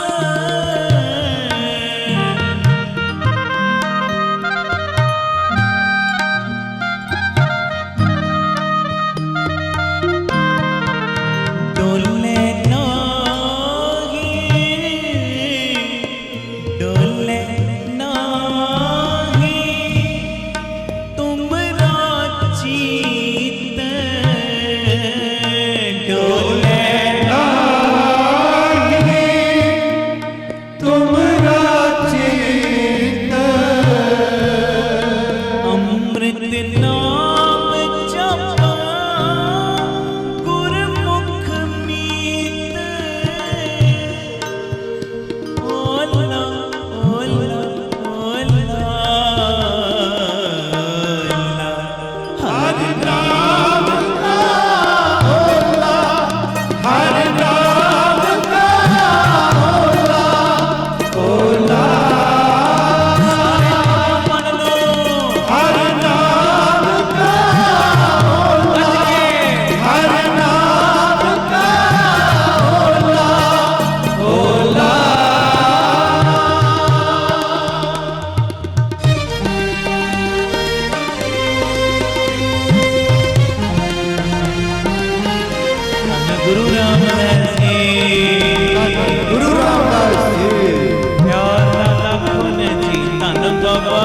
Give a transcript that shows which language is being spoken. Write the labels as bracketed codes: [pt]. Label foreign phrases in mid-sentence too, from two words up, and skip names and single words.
[pa] ਡੋਲੇ ਨਾਹੀ ਤੁਮਰਾ ਚੀਤ, ਡੋਲੇ ਨਾਹੀ ਤੁਮਰਾ ਚਿਤ, ਅੰਮ੍ਰਿਤ ਨਾਮ ਜਪਾ ਗੁਰਮੁਖ ਮੀਤ। ਓਲਾ ਓਲਾ ਓਲਾ ਹਰ ਨਾਮ ਕਾ ਓਲਾ, ਹਰ ਨਾਮ ਕਾ ਓਲਾ, ਓਲਾ [hi] पढ़ लो [pa] ਹਰ ਨਾਮ ਕਾ ਓਲਾ, ਹਰ ਨਾਮ ਕਾ ਓਲਾ, ਓਲਾ ਗੁਰੂ ਰਾਮਦਾਸ ਜੀ, ਗੁਰੂ ਰਾਮਦਾਸ ਜੀ, ਪਿਆਰ ਲਖਨ ਜੀ, ਧਨ ਬਾਬਾ